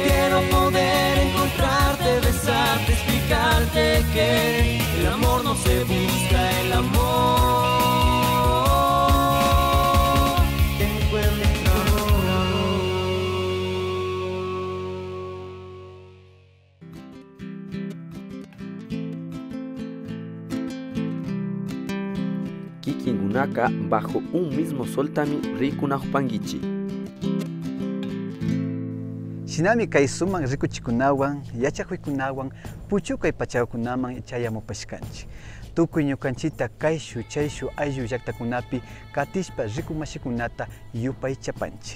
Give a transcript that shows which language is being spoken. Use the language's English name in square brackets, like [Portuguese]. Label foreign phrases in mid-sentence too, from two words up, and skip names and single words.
[Spanish] Quiero poder encontrarte, besarte, explicarte que el amor no se busca, el amor te encuentra. [Quechua] Kikingunaka [Spanish] bajo un mismo sol [Quechua] tami rikunahupankichi. Shinami kay suman rikuchikunawan, yachakuykunawan, puchukay pachawkunaman chayamupashkanchi. Tukuy ñukanchita kayshu chayshu ayllu llaqtakunapi katishpa rikumashikunata yupay chapanchi.